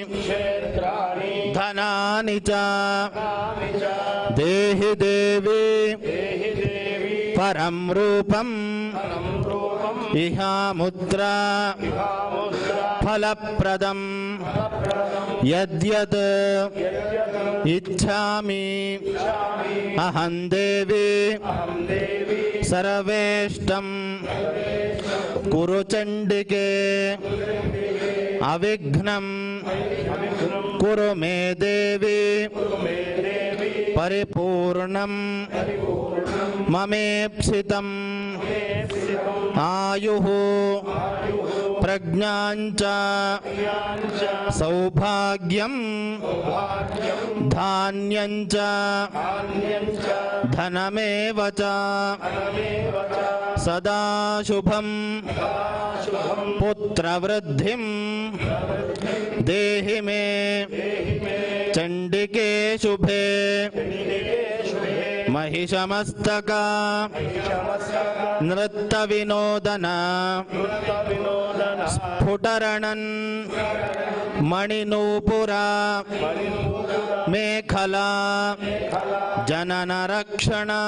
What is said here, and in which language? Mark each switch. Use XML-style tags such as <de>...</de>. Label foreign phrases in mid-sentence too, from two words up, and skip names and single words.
<sa>धनानि च देहि देवी परं रूपम् इहामुद्रा फलप्रदम् यद्यद् इच्छामि अहं देवी सर्वेष्टं कुरु चण्डिके अविघ्नं कुरु मे देवी పరిపూర్ణం మమేప్సితం ఆయుః ప్రజ్ఞాంచ సౌభాగ్యం ధాన్యంచ ధనమేవ చ సదా శుభం పుత్రవృద్ధిం దేహి మే చండికే శుభే महिषमस्तक नृत्त विनोदन स्फुटरणन् मणिनूपुरा मेखला जनन रक्षण</sa>